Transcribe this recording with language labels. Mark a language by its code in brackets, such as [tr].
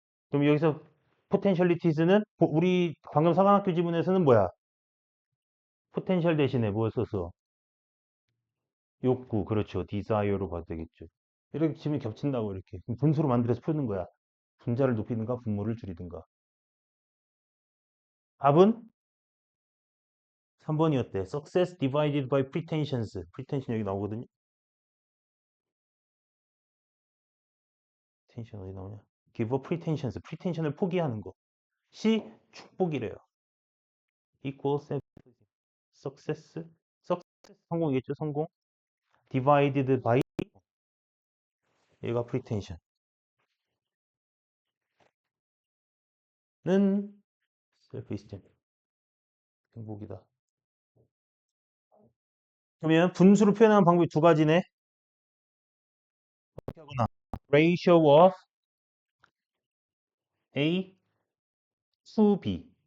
[ko] 그럼 여기서 potentialities는 우리 방금 사관학교 지문에서는 뭐야? potential 대신에 뭘 썼어? 욕구. 그렇죠. desire로 봐도 되겠죠. 이렇게 지문이 겹친다고 이렇게. 그럼 분수로 만들어서 푸는 거야. 분자를 높이든가 분모를 줄이든가. 답은 3번이었대. [en] Success divided by pretensions. [ko] pretension 여기 나오거든요. pretension 어디 나오냐? [en] Give up pretensions. [ko] pretension을 포기하는 거. C 축복이래요. [en] equals success. [ko] success 성공이겠죠? 성공. divided by 얘가 pretension는 self-esteem. 행복이다. 그러면 분수로 표현하는 방법이 두 가지네. 어떻게 하거나 [en] ratio of A to B.